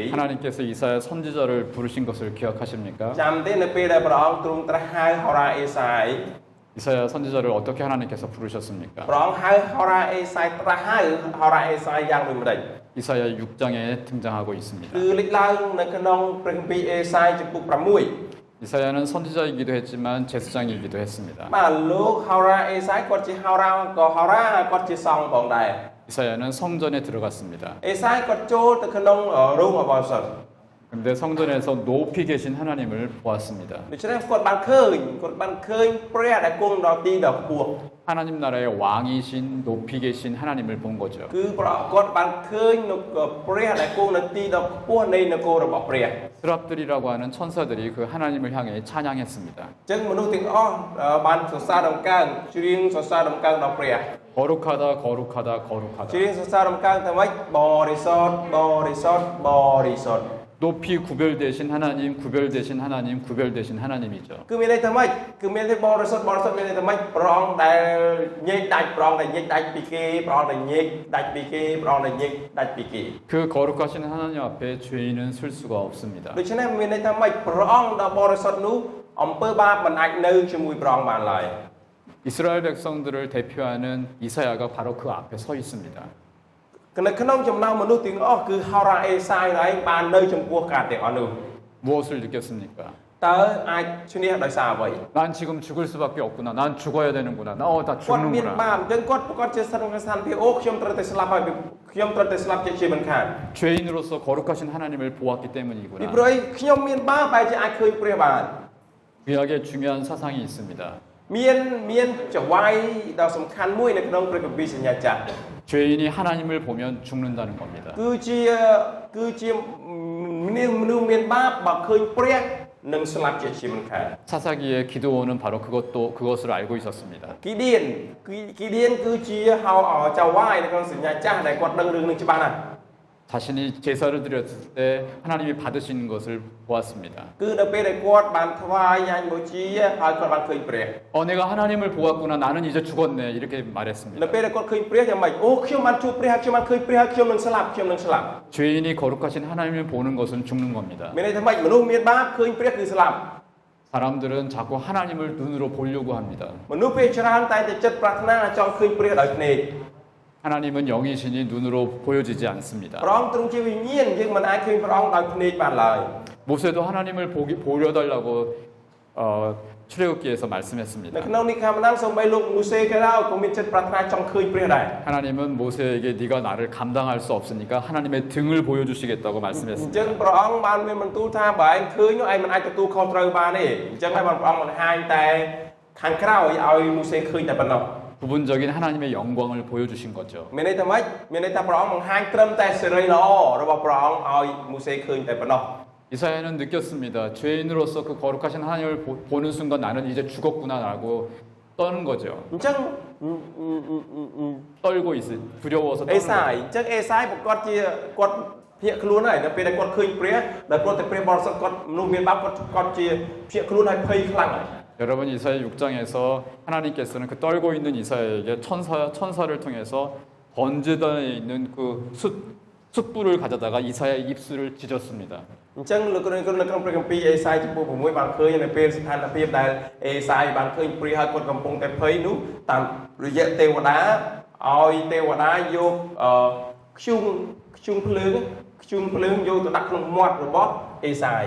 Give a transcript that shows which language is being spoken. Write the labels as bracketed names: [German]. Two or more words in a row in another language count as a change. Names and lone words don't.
[Korean] 하나님께서 이사야 선지자를 부르신 것을 기억하십니까? [Khmer] ចាំទេនៅពេលដែលព្រះអង្គទ្រង់ត្រាស់ហៅហោរ៉ាអេសាយ [Korean] 이사야 선지자를 어떻게 하나님께서 부르셨습니까? [Khmer] ព្រះអង្គហៅហោរ៉ាអេសាយត្រាស់ហៅហោរ៉ាអេសាយយ៉ាងដូចម្តេច [Korean] 이사야 6장에 등장하고 있습니다. [Khmer] គឺលេចឡើងនៅក្នុងព្រះគម្ពីរអេសាយចំពុក6 [Korean] 이사야는 선지자이기도 했지만 제사장이기도 했습니다. [Khmer] បាទលោកហោរាអេសាយគាត់ជាហោរាក៏ហោរាគាត់ជាសង្ឃផងដែរ [Korean] 이사야는 성전에 들어갔습니다. [Khmer] អេសាយគាត់ចូលទៅក្នុងរោងអបអរសុទ្ធ [Korean] 근데 성전에서 높이 계신 하나님을 보았습니다. [Khmer] ដូច្នេះគាត់បានឃើញព្រះដែលគង់ដល់ទីដ៏ខ្ពស់ [Korean] 하나님 나라의 왕이신 높이 계신 하나님을 본 거죠. [Khmer] គឺគាត់បានឃើញនៅព្រះដែលគង់នៅទីដ៏ខ្ពស់នៃនគររបស់ព្រះ [Korean] 스랍들이라고 하는 천사들이 그 하나님을 향해 찬양했습니다. [Khmer] អញ្ចឹងមនុស្សទាំងអស់បានសរសើរដំកើងច្រៀងសរសើរដំកើងដល់ព្រះ [Korean] 거룩하다 거룩하다 거룩하다. [Khmer] ច្រៀងសរសើរដំកើងទៅម៉េចបរិសុទ្ធបរិសុទ្ធបរិសុទ្ធ [Korean] 높이 구별되신 하나님, 구별되신 하나님, 구별되신 하나님이죠. [Khmer] គឺមានន័យថាម៉េចគឺមានន័យបរិសុទ្ធមានន័យថាម៉េចព្រះអង្គដែលញែកដាច់ព្រះអង្គដែលញែកដាច់ពីគេព្រះអង្គដែលញែកដាច់ពីគេព្រះអង្គដែលញែកដាច់ពីគេ [Korean] 그 거룩하신 하나님 앞에 죄인은 설 수가 없습니다. [Khmer] ដូច្នេះមានន័យថាម៉េចព្រះអង្គដ៏បរិសុទ្ធនោះអំពើបាបមិនអាចនៅជាមួយព្រះអង្គបានឡើយ [Korean] 이스라엘 백성들을 대표하는 이사야가 바로 그 앞에 서 있습니다. [Khmer] នៅក្នុងចំណោមមនុស្សទាំងអស់គឺហោរាអេសាយឯងបាននៅចំពោះការទាំងអស់នោះ [Korean] 무엇을 느꼈습니까? [Khmer] តើអាចឈ្នះដោយសារអ្វី [Korean] 난 지금 죽을 수밖에 없구나. 난 죽어야 되는구나. 나 다 [Khmer] គាត់មាន [Korean] 죽는구나. [Khmer] បាបអញ្ចឹងគាត់ជាស្ថានភាពអូខ្ញុំត្រូវតែស្លាប់ហើយខ្ញុំត្រូវតែស្លាប់ជាមិនខាន [Korean] 죄인으로서 거룩하신 하나님을 보았기 [Khmer] ពី [Korean] 때문이구나. [Khmer] ព្រោះអីខ្ញុំមានបាបបែរជាអាចឃើញព្រះបាន [Korean] 구약에 중요한 사상이 있습니다. [Khmer] មានចង្វាយដ៏សំខាន់មួយនៅក្នុងព្រះគម្ពីរសញ្ញាចាស់ [Korean] 죄인이 하나님을 보면 죽는다는 겁니다. [Khmer] គឺជាមនុស្សមានបាបបើឃើញព្រះនឹងស្លាប់ជាមិនខាន [Korean] 사사기의 기드온은 바로 그것을 알고 있었습니다. [Khmer] គីឌៀនគឺជាហៅចៅវាយនៅក្នុងសញ្ញាចាស់ដែលគាត់ដឹងរឿងនេះច្បាស់ណាស់ [Korean] 자신이 제사를 드렸을 때 하나님이 받으시는 것을 보았습니다. [Khmer] គឺដល់ពេលដែលគាត់បានថ្វាយញ៉ាញ់បូជាហើយគាត់បានឃើញព្រះ [Korean] 내가 하나님을 보았구나. 나는 이제 죽었네. 이렇게 [Khmer] នៅ [Korean] 말했습니다. [Khmer] ពេលដែលគាត់ឃើញព្រះយ៉ាងម៉េចអូខ្ញុំបានជួបព្រះហើយខ្ញុំបានឃើញព្រះហើយខ្ញុំនឹងស្លាប់ [Korean] 죄인이 거룩하신 하나님을 보는 것은 죽는 겁니다. [Khmer] មានន័យថាម៉េចមនុស្សមានបាបឃើញព្រះគឺស្លាប់ [Korean] 사람들은 자꾸 하나님을 눈으로 보려고 합니다. [Khmer] មនុស្សពេលច្រើនតែតែចិត្តប្រាថ្នាចង់ឃើញព្រះដោយភ្នែក [Korean] 하나님은 영이시니 눈으로 보여지지 않습니다. [Khmer] ព្រះអង្គទ្រង់ជាវិញ្ញាណយើងមិនអាចឃើញព្រះអង្គដោយភ្នែកបានឡើយ [Korean] 모세도 하나님을 보려달라고 출애굽기에서 [Khmer] នៅ [Korean] 말씀했습니다. [Khmer] ក្នុងនេះខាងណាសូម្បីលោកមូសេក៏ដោយក៏មានចិត្តប្រាថ្នាចង់ឃើញព្រះដែរ [Korean] 하나님은 모세에게 네가 나를 감당할 수 없으니까 하나님의 등을 보여주시겠다고 [Khmer] អញ្ចឹង [Korean] 말씀했습니다. [Khmer] ព្រះអង្គបានមានបន្ទូលថាបើឯងឃើញនោះឯងមិនអាចទទួលខុសត្រូវបានទេអញ្ចឹងហើយព្រះអង្គបង្ហាញតែខាងក្រោយឲ្យមូសេឃើញតែប៉ុណ្ណោះ [Korean] 부분적인 하나님의 영광을 보여주신 거죠. [Khmer] មានន័យថាម៉េចមានន័យថាព្រះអង្គបង្ហាញត្រឹមតែសេរីល្អរបស់ព្រះអង្គឲ្យមូសេឃើញតែប៉ុណ្ណោះ [Korean] 이사야는 느꼈습니다. 죄인으로서 그 거룩하신 하나님을 보는 순간 나는 이제 죽었구나라고 떠는 거죠. [Khmer] អញ្ចឹង [Korean] 떨고 두려워서 [Khmer] អេ [Korean] 떠는 [Khmer] សាយ [Korean] 거죠. [Khmer] អញ្ចឹងអេសាយប្រកាសជាគាត់ភ្ញាក់ខ្លួនហើយដល់ពេលដែលគាត់ឃើញព្រះដែលគាត់តែព្រះបរិសុទ្ធគាត់មនុស្សមានបាបគាត់ជាភ្ញាក់ខ្លួនហើយភ័យខ្លាំងហើយ [Korean] 여러분 이사야 6장에서 하나님께서는 그 떨고 있는 이사야에게 천사를 통해서 번제단에 있는 그 숯불을 가져다가 이사야의 입술을 찢었습니다. [Khmer] អញ្ចឹងលោកគ្រូនៅក្នុងព្រះគម្ពីរអេសាយចំពោះ6បានឃើញនៅពេលស្ថានភាពដែលអេសាយបានឃើញព្រះហើយគាត់កំពុងតែភ័យនោះតាមរយៈទេវតាឲ្យទេវតាយកខ្ជុំភ្លើងយកទៅដាក់ក្នុងមាត់របស់អេសាយ